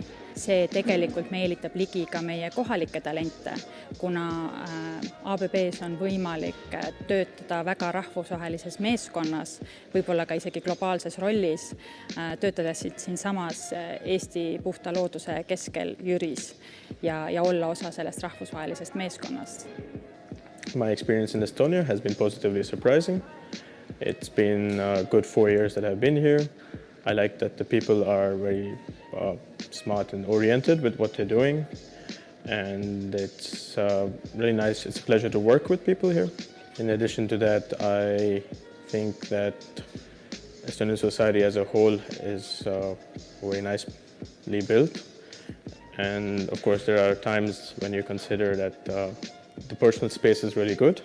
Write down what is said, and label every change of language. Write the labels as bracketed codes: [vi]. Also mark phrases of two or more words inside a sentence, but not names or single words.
[et] See tegelikult meelitab ligi ka meie kohalikke talente, kuna ABB-s on võimalik töötada väga rahvusvahelises meeskonnas, võib-olla ka isegi globaalses rollis, töötades siinsamas Eesti puhta looduse keskel Jüris ja olla osa sellest rahvusvahelisest meeskonnast. [en] My experience in Estonia has been positively surprising. It's been a good 4 years that I've been here. I like that the people are very smart and oriented with what they're doing, and it's really nice. It's a pleasure to work with people here. In addition to that, I think that Estonian society as a whole is very nicely built, and of course there are times when you consider that the personal space is really good.